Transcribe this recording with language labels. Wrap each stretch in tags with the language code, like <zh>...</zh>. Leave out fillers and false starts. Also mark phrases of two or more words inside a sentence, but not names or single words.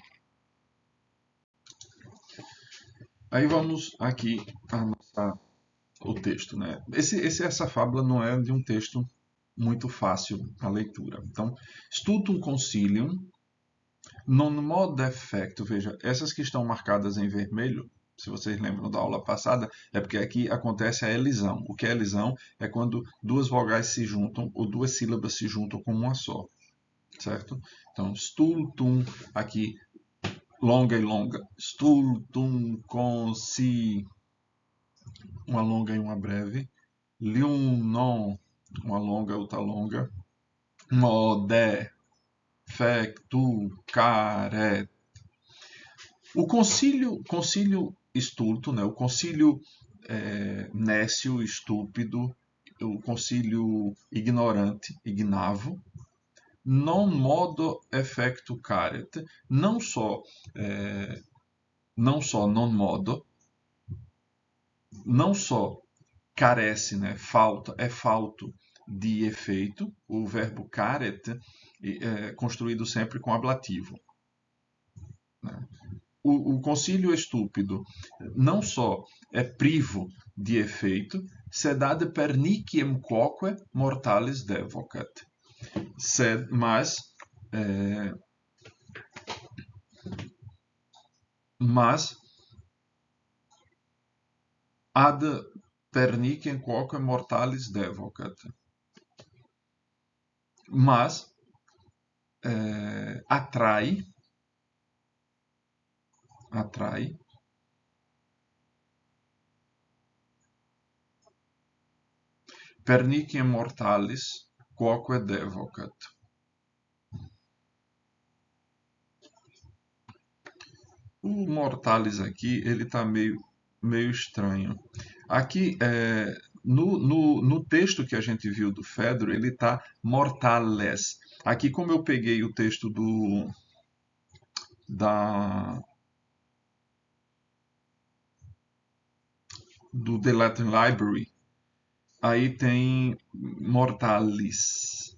<pt>Aí vamos aqui a nossa o texto, né? Essa fábula não é de um texto muito fácil a leitura. Então,</pt> <la>stultum concilium non mod effecto.</la> <pt>Veja, essas que estão marcadas em vermelho, se vocês lembram da aula passada, é porque aqui acontece a elisão. O que é elisão? É quando duas vogais se juntam ou duas sílabas se juntam como uma só, certo? Então, stultum, aqui longa e longa.</pt> <la>Stultum conci,</la> <pt>uma longa e uma breve.</pt> <la>Lium non,</la> <pt>uma longa e outra longa.</pt> <la>Modé, fectu, caret.</la> <pt>O concílio estulto, né? O concílio nécio, estúpido, o concílio ignorante,</pt> <la>ignavo, non modo effectu caret,</la> <pt>não só</pt> <la>non modo,</la> <pt>não só carece, né? Falta, é falto de efeito, o verbo caret é construído sempre com ablativo, né? O concílio estúpido não só é privo de efeito,</pt> <la>sed perniciem quoque mortalis devocat. Mas ad perniciem quoque mortalis devocat.</la> <pt>Mas atrai</pt> <la>perniciem mortalis quoque devocat.</la> <pt>O mortalis aqui, ele está meio estranho. Aqui, no texto que a gente viu do Fedro, ele está mortales. Aqui, como eu peguei o texto do The Latin Library, aí tem mortalis.</pt>